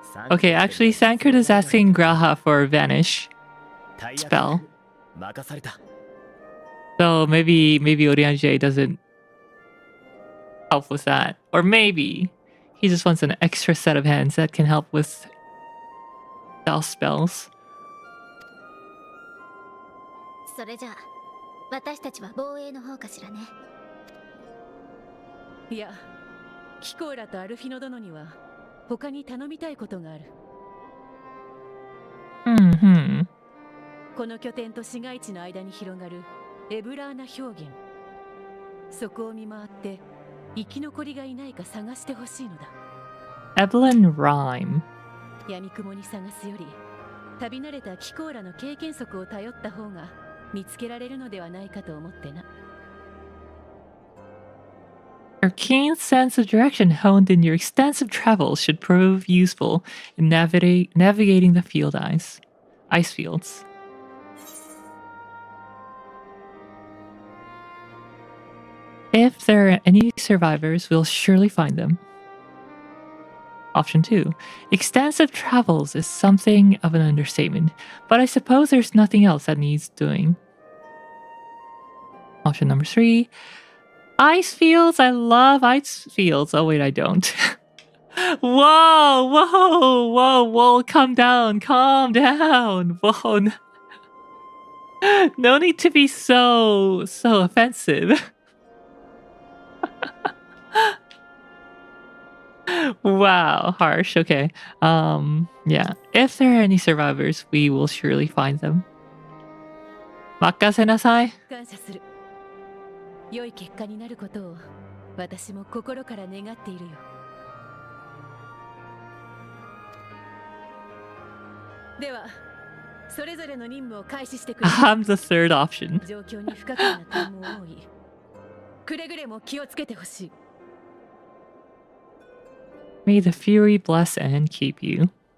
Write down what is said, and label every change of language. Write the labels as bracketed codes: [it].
[en] Okay, actually, Thancred is asking Graha for Vanish spell. So maybe Urianger doesn't help with that. Or maybe he just wants an extra set of hands that can help with stealth spells. [ja] それじゃあ私たちは防衛の方かしらね。いや、キコーラとアルフィノ殿には他に頼みたいことがある。この拠点と市街地の間に広がるエブラーナ氷原、そこを見回って生き残りがいないか探してほしいのだ。 Evelyn Rhyme。闇雲に探すより旅慣れたキコーラの経験則を頼った方が見つけられるのではないかと思ってな。 [en] Your keen sense of direction honed in your extensive travels should prove useful in navigating the ice fields. If there are any survivors, we'll surely find them. Option 2. Extensive travels is something of an understatement, but I suppose there's nothing else that needs doing. Option number 3. Ice fields. I love ice fields. Oh wait, I don't. Whoa. Calm down. Whoa. No need to be so offensive. Wow, harsh. Okay. Yeah. If there are any survivors, we will surely find them. [ja] Makasenasai. 感謝する。良い結果になることを私も心から願っているよ。では、それぞれの任務を開始してくれ。 [en] I'm the third option. [ja] 状況に不可解な点も多い。くれぐれも気をつけてほしい。 [en] May the Fury bless and keep you.